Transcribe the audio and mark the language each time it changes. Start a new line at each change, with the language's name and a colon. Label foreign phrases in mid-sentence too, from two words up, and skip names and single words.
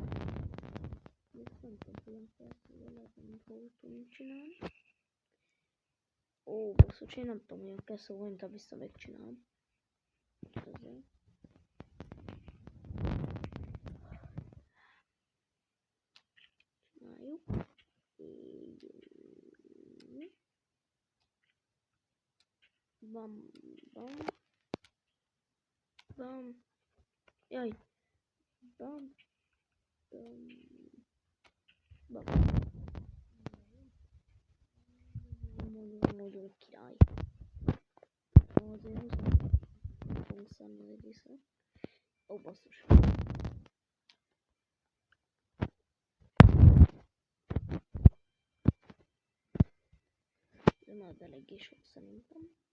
Hungarian: Nem tudom, lehet, nem fogok tudni csinálni. Ó, basszus, én nem tudom, hogy kell, szóval inkább vissza megcsinálom. Ezzel. Csináljuk. Bam, bam. Bam. Jaj. Bam. Bam. Bam. Nagyon király. Azért fogunk szenvedni vissza. Ó, basszus. De már eléggé sok szerintem.